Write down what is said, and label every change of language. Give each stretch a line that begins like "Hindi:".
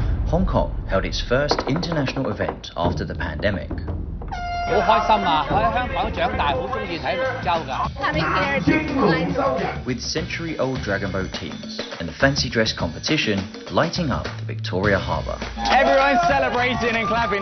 English: Hong Kong held its first international event after the pandemic.
Cantonese: 好開心啊！我喺香港長大，好中意睇龍舟㗎。
English: With century-old dragon boat teams and fancy dress competition lighting up the Victoria Harbour. Everyone's celebrating and clapping.